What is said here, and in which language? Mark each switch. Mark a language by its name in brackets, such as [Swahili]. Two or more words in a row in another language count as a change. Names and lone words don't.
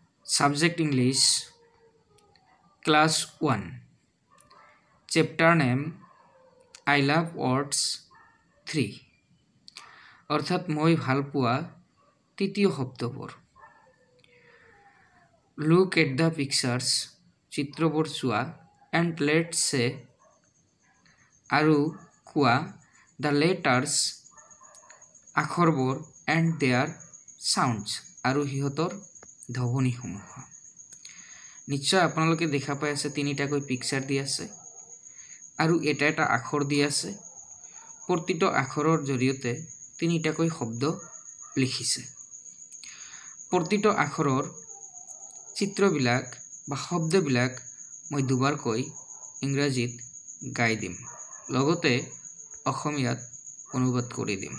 [English] Subject English, Class 1. Chapter name, I love words 3. [Assamese] অর্থাৎ মই ভাল পোৱা তৃতীয় শব্দবোৰ। [English] Look at the pictures, [Assamese] চিত্ৰবোৰ চোৱা, [English] and let's say [Assamese] আৰু কোৱা [English] the letters, আখৰবোৰ and their sounds, [Assamese] আৰু সিহঁতৰ ধ্বনিসমূহ। নিশ্চয় আপোনালোকে দেখা পাই আছে তিনিটাকৈ পিকচাৰ দি আছে আৰু এটা এটা আখৰ দি আছে। প্ৰতিটো আখৰৰ জৰিয়তে তিনিটাকৈ শব্দ লিখিছে। প্ৰতিটো আখৰৰ চিত্ৰবিলাক বা শব্দবিলাক মই দুবাৰকৈ ইংৰাজীত গাই দিম, লগতে অসমীয়াত অনুবাদ কৰি দিম।